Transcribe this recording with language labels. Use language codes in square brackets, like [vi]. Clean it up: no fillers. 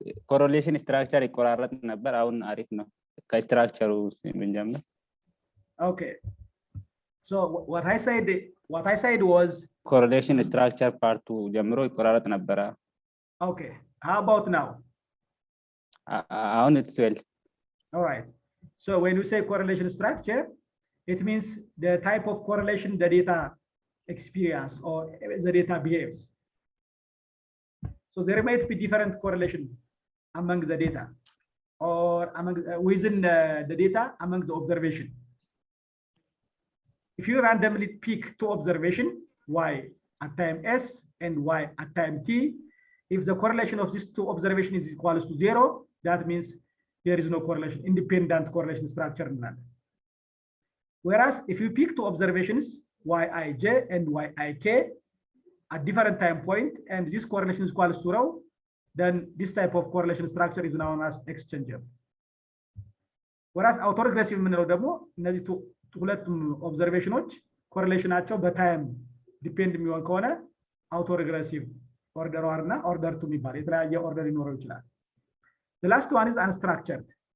[am] ኮሬሌሽን ስትራክቸር ይቆራረጥ ነበር። አሁን አሪፍ ነው። ከስትራክቸሩ ብንጀምር። [en] Okay. So what I said was [am] ኮሬሌሽን ስትራክቸር ፓርቱ ጀምሮ ይቆራረጥ ነበረ። [en] okay. How about now? [am] አሁን [en] it's well. All right. So when we say correlation structure, it means the type of correlation the data experience or the data behaves. So there might be different correlation among the data or among within the data among the observation. If you randomly pick two observation, y at time s and y at time t, if the correlation of these two observations is equal to 0, that means there is no correlation, independent correlation structure. Whereas if you pick two observations, Yij and Yik at different time point, and this correlation is equal to rho, then this type of correlation structure is known as exchangeable. [am] Whereas autoregressive የምንለው ደግሞ እነዚህ ሁለቱም ኦብዘርቬሽኖች ኮሪሌሽናቸው በታይም ዲፔንድ የሚሆን ከሆነ autoregressive order 1 እና order 2 የሚባል የተለያየ ኦርደር ሊኖረው ይችላል። [en] The last one is unstructured.